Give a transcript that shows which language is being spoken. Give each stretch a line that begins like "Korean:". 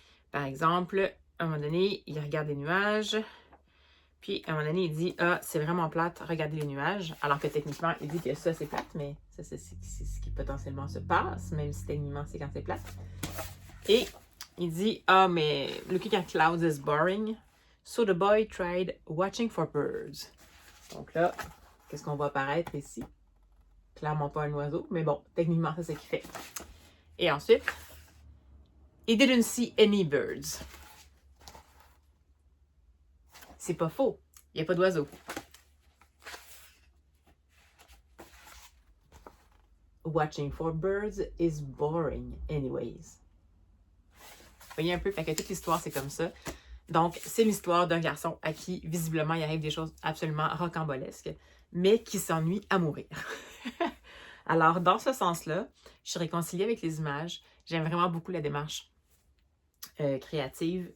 French: Par exemple, à un moment donné, il regarde les nuages, puis à un moment donné, il dit « Ah, c'est vraiment plate, regardez les nuages », alors que techniquement, il dit que ça, c'est plate, mais ça, c'est ce qui potentiellement se passe, même si techniquement, c'est quand c'est plate. Et il dit « Ah, mais
English: looking at clouds is boring, so the boy tried watching for birds ».
French: Donc là, qu'est-ce qu'on va apparaître ici? Clairement pas un oiseau, mais bon, techniquement, c'est ce qu'il fait. Et ensuite,
English: he didn't see any birds.
French: C'est pas faux. Il n'y a pas d'oiseaux.
English: Watching for birds is boring anyways.
French: Vous voyez un peu, fait que toute l'histoire, c'est comme ça. Donc, c'est l'histoire d'un garçon à qui, visiblement, il arrive des choses absolument rocambolesques, mais qui s'ennuie à mourir. Alors, dans ce sens-là, je suis réconciliée avec les images. J'aime vraiment beaucoup la démarche créative.